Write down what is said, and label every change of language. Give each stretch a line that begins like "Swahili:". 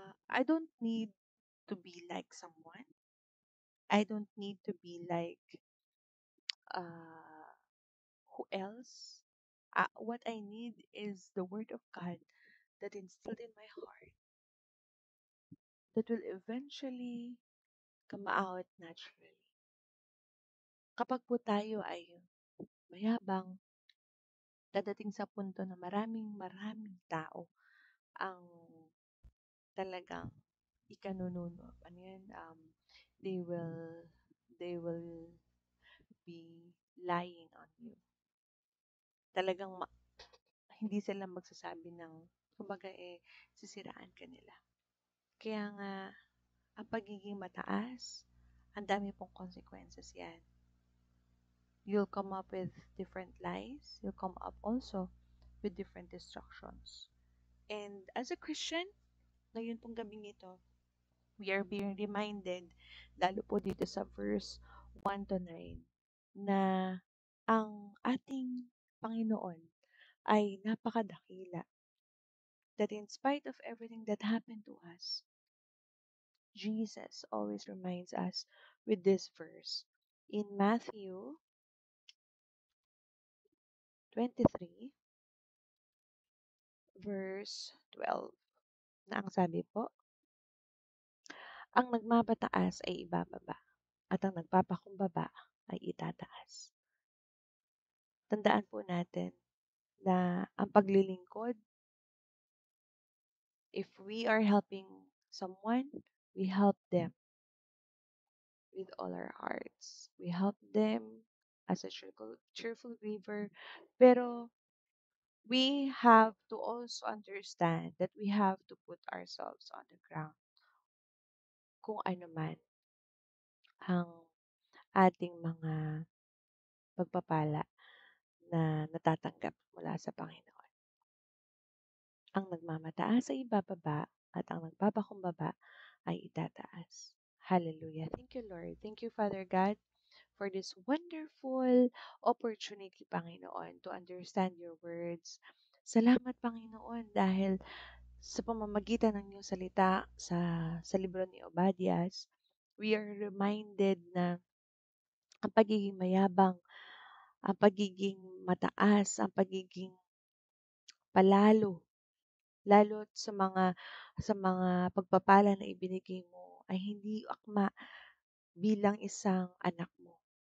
English: I don't need to be like someone. I don't need to be like uh, who else. What I need is the Word of God that instilled in my heart that will eventually come out naturally.
Filipino: Kapag po tayo ay mayabang, dadating sa punto na maraming maraming tao ang talagang ikanununo. Ano yan?
English: They will, they will be lying on you.
Filipino: Talagang hindi sila magsasabi ng, kumbaga sisiraan ka nila. Kaya nga, ang pagiging mataas, ang dami pong consequences yan.
English: You'll come up with different lies. You'll come up also with different destructions. And as a Christian,
Filipino: ngayon pong gabing ito,
English: we are being reminded,
Filipino: lalo po dito sa verse 1 to 9, na ang ating Panginoon ay napakadakila.
English: That in spite of everything that happened to us, Jesus always reminds us with this verse. In Matthew 23, verse 12,
Filipino: na ang sabi po, ang nagmamataas ay ibababa, at ang nagpapakumbaba ay itataas. Tandaan po natin na ang paglilingkod,
English: if we are helping someone, we help them with all our hearts. We help them as a cheerful giver. Pero we have to also understand that we have to put ourselves on the ground.
Filipino: Kung ano man ang ating mga pagpapala na natatanggap mula sa Panginoon. Ang nagmamataas ay ibababa at ang nagpapakumbaba ay itataas.
English: Hallelujah. Thank you, Lord. Thank you, Father God, for this wonderful opportunity, Panginoon, to understand your words.
Filipino: Salamat, Panginoon, dahil sa pamamagitan ng iyong salita sa libro ni Obadias,
English: we are reminded
Filipino: na ang pagiging mayabang, ang pagiging mataas, ang pagiging palalo, lalo sa mga pagpapala na ibinigay mo ay hindi akma bilang isang anak mo.